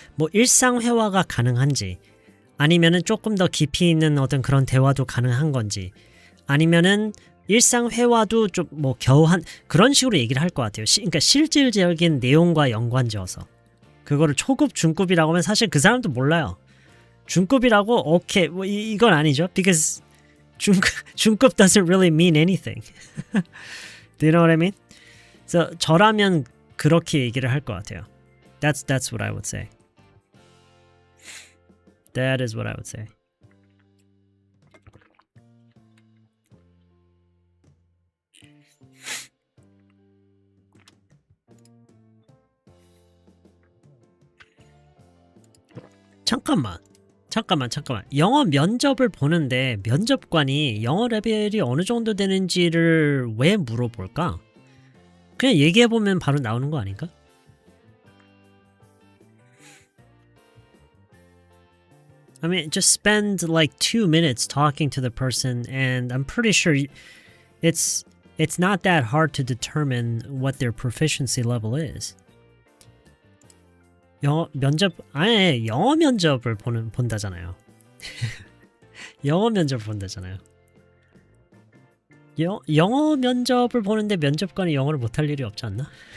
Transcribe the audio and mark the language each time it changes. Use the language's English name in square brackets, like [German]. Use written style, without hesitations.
[Korean] 뭐 일상 회화가 가능한지, 아니면은 조금 더 깊이 있는 어떤 그런 대화도 가능한 건지, 아니면은 일상 회화도 좀 뭐 겨우 그런 식으로 얘기를 할 것 같아요. 그러니까 실질적인 내용과 연관지어서. 그거를 초급, 중급이라고 하면 사실 그 사람도 몰라요. 중급이라고 오케이 뭐 이건 아니죠. [English] Because 중급 doesn't really mean anything. Do you know what I mean? So [Korean] 저라면 그렇게 얘기를 할 것 같아요. [English] That's what I would say. That is what I would say. [Korean] 잠깐만. 영어 면접을 보는데 면접관이 영어 레벨이 어느 정도 되는지를 왜 물어볼까? 그냥 얘기해보면 바로 나오는 거 아닌가? [English] I mean, just spend like 2 minutes talking to the person and I'm pretty sure it's not that hard to determine what their proficiency level is. [Korean] 영어 면접을 본다잖아요. 영어 면접을 본다잖아요. 영어 면접을 보는데 면접관이 영어를 못할 일이 없지 않나?